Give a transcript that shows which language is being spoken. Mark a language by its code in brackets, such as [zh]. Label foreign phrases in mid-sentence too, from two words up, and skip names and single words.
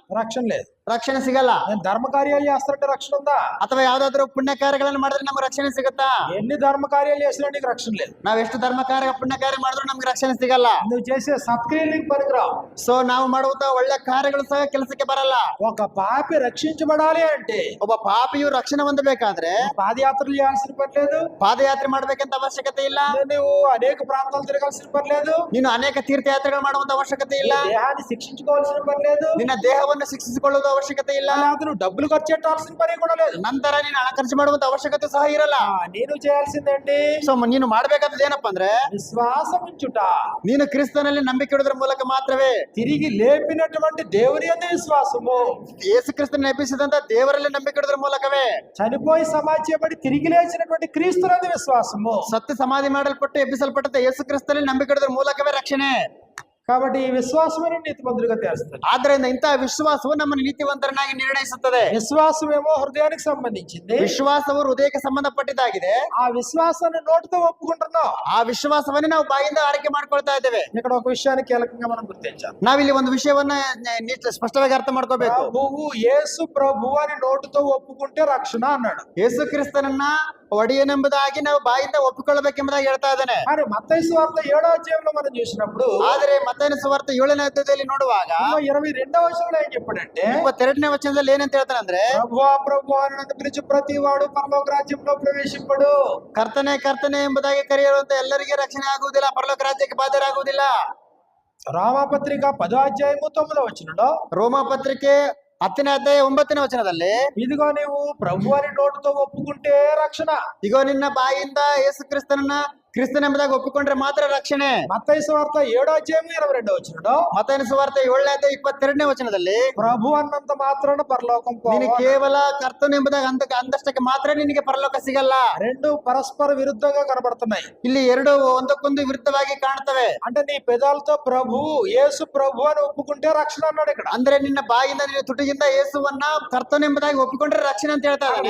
[te] రక్షణ లేదు. [kn] ರಕ್ಷಣೆ ಸಿಗಲ್ಲ. [te] నేను ధర్మ కార్యాలు చేస్తానంటే రక్షణ ఉందా? [kn] ಅಥವಾ ಯಾವ್ದಾದ್ರು ಪುಣ್ಯ ಕಾರ್ಯಗಳನ್ನು ಮಾಡಿದ್ರೆ ನಮ್ಗೆ ರಕ್ಷಣೆ ಸಿಗುತ್ತಾ? [te] ఎన్ని ధర్మ కార్యాలు చేసినా నీకు రక్షణ లేదు. [kn] ನಾವ್ ಎಷ್ಟು ಧರ್ಮ ಕಾರ್ಯ ಪುಣ್ಯ ಕಾರ್ಯ ಮಾಡಿದ್ರು ನಮ್ಗೆ ರಕ್ಷಣೆ ಸಿಗಲ್ಲ. [te] నువ్వు చేసే సత్క్రియలు నీకు పనికిరావు. [kn] ಸೊ ನಾವು ಮಾಡುವಂತ ಒಳ್ಳೆ ಕಾರ್ಯಗಳು ಸಹ ಕೆಲಸಕ್ಕೆ ಬರಲ್ಲ. [te] ఒక పాపి రక్షించబడాలి అంటే [kn] ಒಬ್ಬ ಪಾಪಿಯು ರಕ್ಷಣೆ ಹೊಂದಬೇಕಾದ್ರೆ [te] పాదయాత్రలు చేయాల్సిన పని లేదు. [kn] ಪಾದಯಾತ್ರೆ ಮಾಡ್ಬೇಕಂತ ಅವಶ್ಯಕತೆ ಇಲ್ಲ. [te] నువ్వు అనేక ప్రాంతాలు తిరగాల్సిన పని లేదు. [kn] ನೀನು ಅನೇಕ ತೀರ್ಥಯಾತ್ರೆಗಳು ಮಾಡುವಂತ ಅವಶ್ಯಕತೆ ಇಲ್ಲ. [te] దేహాన్ని శిక్షించుకోవాల్సిన పని లేదు. [kn] ನಿನ್ನ ದೇಹವನ್ನು ಶಿಕ್ಷಿಸಿಕೊಳ್ಳುವ ಅವಶ್ಯಕತೆ ಇಲ್ಲ. [te] అలాగే నువ్వు డబ్బులు ఖర్చు పెట్టాల్సిన పని కూడా లేదు. [kn] ನಂತರ ನೀನು ಹಣ ಖರ್ಚು ಮಾಡುವಂತ ಅವಶ್ಯಕತೆ ಸಹ ಇರಲ್ಲ. [te] నేను చేయాల్సిందేంటి? [kn] ಸೊ ನೀನು ಮಾಡ್ಬೇಕಾದದ್ದು ಏನಪ್ಪಾ ಅಂದ್ರೆ [te] విశ్వాసం ఉంచుట. [kn] ನೀನು ಕ್ರಿಸ್ತನಲ್ಲಿ ನಂಬಿಕೆ ಇಡುವುದರ ಮೂಲಕ ಮಾತ್ರವೇ [te] తిరిగి లేపినటువంటి దేవుని యందు విశ్వాసము. [kn] ಯೇಸು ಕ್ರಿಸ್ತನ ಎಬ್ಬಿಸಿದಂತ ದೇವರಲ್ಲಿ ನಂಬಿಕೆ ಇಡುವುದರ ಮೂಲಕವೇ [te] చనిపోయి సమాధి చేయబడి తిరిగి లేచినటువంటి క్రీస్తునందు విశ్వాసము. [kn] ಸತ್ಯ ಸಮಾಧಿ ಮಾಡಲ್ಪಟ್ಟು ಎಬ್ಬಿಸಲ್ಪಟ್ಟಂತ ಯೇಸು ಕ್ರಿಸ್ತನಲ್ಲಿ ನಂಬಿಕೆ ಇಡುವುದರ ಮೂಲಕವೇ ರಕ್ಷಣೆ. [te] కాబట్టి ఈ విశ్వాసమే నీతిమంతులుగా చేస్తుంది. [kn] ಆದ್ದರಿಂದ ಇಂತಹ ವಿಶ್ವಾಸವು ನಮ್ಮನ್ನು ನೀತಿವಂತರನ್ನಾಗಿ ನಿರ್ಣಯಿಸುತ್ತದೆ. [te] విశ్వాసమేమో హృదయానికి సంబంధించింది. [kn] ವಿಶ್ವಾಸವು ಹೃದಯಕ್ಕೆ ಸಂಬಂಧಪಟ್ಟಿದ್ದಾಗಿದೆ. [te] ఆ విశ్వాసాన్ని నోటితో ఒప్పుకుంటున్నాం. [kn] ಆ ವಿಶ್ವಾಸವನ್ನೇ ನಾವು ಬಾಯಿಂದ ಆರೈಕೆ ಮಾಡ್ಕೊಳ್ತಾ ಇದ್ದೇವೆ. [te] ఇక్కడ ఒక విషయాన్ని కీలకంగా మనం గుర్తించాలి. [kn] ನಾವಿಲ್ಲಿ ಒಂದು ವಿಷಯವನ್ನ ಸ್ಪಷ್ಟವಾಗಿ ಅರ್ಥ ಮಾಡ್ಕೋಬೇಕು. [te] ప్రభువు యేసు ప్రభు అని నోటితో ఒప్పుకుంటే రక్షణ అన్నాడు. [kn] ಯೇಸು ಕ್ರಿಸ್ತನನ್ನ ಒಡೆಯನೆಂಬುದಾಗಿ ನಾವು ಬಾಯಿಂದ ಒಪ್ಪಿಕೊಳ್ಳಬೇಕೆಂಬುದಾಗಿ ಹೇಳ್ತಾ ಇದ್ದಾನೆ. [te] కానీ మత్తయి సువార్త 7వ అధ్యాయంలో మనం చూసినప్పుడు [kn] ಆದರೆ ಮತ್ತಾಯನ ಸುವಾರ್ತೆ 7ನೇ ಅಧ್ಯಾಯದಲ್ಲಿ ನೋಡುವಾಗ [te] 22వ వచనంలో ఏం చెప్పాడంటే [kn] 22ನೇ ವಚನದಲ್ಲಿ ಏನಂತ ಹೇಳ್ತಾನೆ ಅಂದ್ರೆ [te] ప్రభువా ప్రభువా అని నన్ను పిలిచి ప్రతి వాడు పరలోక రాజ్యంలో ప్రవేశింపడు. [kn] ಕರ್ತನೆ ಕರ್ತನೆ ಎಂಬುದಾಗಿ ಕರೆಯುವಂತ ಎಲ್ಲರಿಗೆ ರಕ್ಷಣೆ ಆಗುವುದಿಲ್ಲ, ಪರಲೋಕ ರಾಜ್ಯಕ್ಕೆ ಬಾಧ್ಯರಾಗುವುದಿಲ್ಲ. [te] రామపత్రిక 10వ అధ్యాయము 9వ వచనంలో [kn] ರೋಮ ಪತ್ರಿಕೆ 10ನೇ ಅಧ್ಯಾಯ 9ನೇ ವಚನದಲ್ಲಿ [te] ఇదిగో నీవు ప్రభు అని నోటితో ఒప్పుకుంటే రక్షణ. [kn] ಇಗೋ ನಿನ್ನ ಬಾಯಿಂದ ಯೇಸು ಕ್ರಿಸ್ತನೆಂಬುದಾಗಿ ಒಪ್ಪಿಕೊಂಡ್ರೆ ಮಾತ್ರ ರಕ್ಷಣೆ. [te] మత్తయి సువార్త 7వ అధ్యాయము 22వ వచనంలో [kn] ಮತ್ತಾಯನ ಸುವಾರ್ತೆ 7ನೇ ಅಧ್ಯಾಯ 22ನೇ ವಚನದಲ್ಲಿ [te] ప్రభు అన్నంత మాత్రాన పరలోకం [kn] ನೀನು [te] పోవాలి. [kn] ಕೇವಲ ಕರ್ತನೆಂಬುದಾಗಿ ಅಂದಷ್ಟಕ್ಕೆ ಮಾತ್ರ ನಿನಗೆ ಪರಲೋಕ ಸಿಗಲ್ಲ. [te] రెండు పరస్పర విరుద్ధంగా కనబడుతున్నాయి. [kn] ಇಲ್ಲಿ ಎರಡು ಒಂದಕ್ಕೊಂದು ವಿರುದ್ಧವಾಗಿ ಕಾಣ್ತವೆ. [te] అంటే నీ పెదాలతో ప్రభు యేసు ప్రభు అని ఒప్పుకుంటే రక్షణ అన్నాడు ఇక్కడ. [kn] ಅಂದ್ರೆ ನಿನ್ನ ಬಾಯಿಂದ ನಿನ್ನ ತುಟಿಯಿಂದ ಯೇಸುವನ್ನ ಕರ್ತನೆಂಬುದಾಗಿ ಒಪ್ಪಿಕೊಂಡ್ರೆ ರಕ್ಷಣೆ ಅಂತ ಹೇಳ್ತಾ ಇದ್ದಾನೆ.